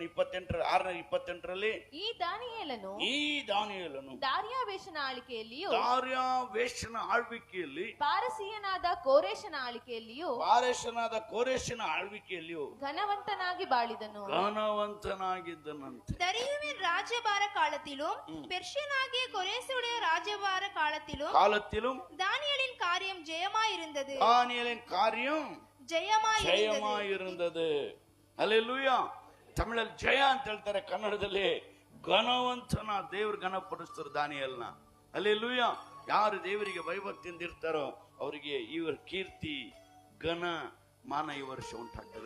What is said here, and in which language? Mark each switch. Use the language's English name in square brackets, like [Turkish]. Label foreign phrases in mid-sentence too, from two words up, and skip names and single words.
[Kannada] 6:28ರಲ್ಲಿ, ಈ ದಾನಿಯೇಲನು ದಾರ್ಯಾವೆಷನ ಆಳ್ವಿಕೆಯಲ್ಲಿ ಪಾರಸಿಯನಾದ ಕೋರೆಷನ ಆಳ್ವಿಕೆಯಲ್ಲಿಯೂ ಘನವಂತನಾಗಿ ಬಾಳಿದನು. ಘನವಂತನಾಗಿದ್ದನಂತೆ. [Tamil] தரியுவின் ராஜ்யபார காலத்திலும் பெர்ஷியனாகிய கொரேசுடைய ராஜ்யபார காலத்திலும் தானியேலின் காரியம் ஜெயமாயிருந்தது. [Kannada] ಜಯಮಾಗಿರುತ್ತದೆ. ಹಲ್ಲೆಲೂಯಾ. ತಮಿಳಲ್ಲಿ ಜಯ ಅಂತ ಹೇಳ್ತಾರೆ, ಕನ್ನಡದಲ್ಲಿ ಘನವಂತನ ದೇವ್ರು ಘನಪಡಿಸ್ತಾರೆ ದಾನಿಯೇಲನ. ಹಲ್ಲೆಲೂಯಾ. ಯಾರು ದೇವರಿಗೆ ಭಯಭಕ್ತಿಯಿಂದ ಇರ್ತಾರೋ ಅವರಿಗೆ ಇವರ ಕೀರ್ತಿ, ಘನ, ಮಾನ ಈ ವರ್ಷ ಉಂಟಾಗ್ತದೆ.